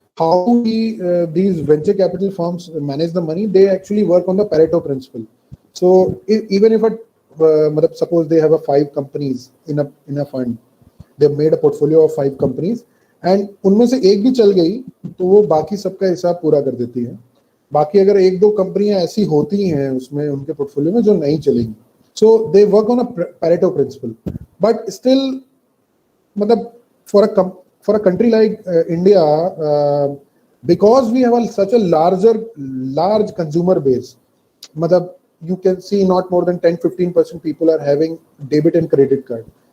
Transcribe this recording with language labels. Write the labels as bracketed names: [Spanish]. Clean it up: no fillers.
[English] how these venture capital firms manage the money, they actually work on the Pareto principle. So even if suppose they have 5 companies in a fund, they've made a portfolio of 5 companies, and [Hindi] उनमें से एक भी चल गई तो वो बाकी सबका हिसाब पूरा कर देती है. बाकी अगर 1-2 कंपनियां ऐसी होती हैं उसमें उनके पोर्टफोलियो में जो नहीं चलेंगी, [English] so they work on a Pareto principle. But still, मतलब for a country like India, because we have such a large consumer base, मतलब you can see not more than 10-15% people are having debit and credit card.